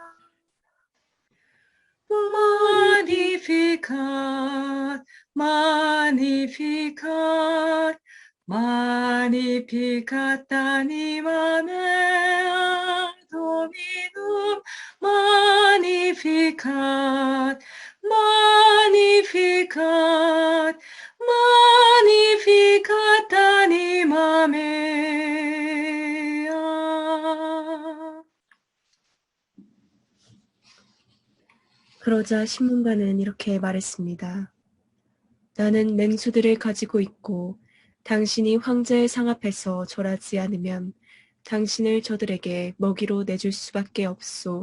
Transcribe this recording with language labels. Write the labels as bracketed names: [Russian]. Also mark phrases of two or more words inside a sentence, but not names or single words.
[Latin] Magnificat, Magnificat, Magnificat anima mea Dominum, Magnificat, Magnificat, Magnificat anima mea. [Korean] 그러자 신문가는 이렇게 말했습니다. 나는 맹수들을 가지고 있고 당신이 황제의 상 앞에서 절하지 않으면 당신을 저들에게 먹이로 내줄 수밖에 없소.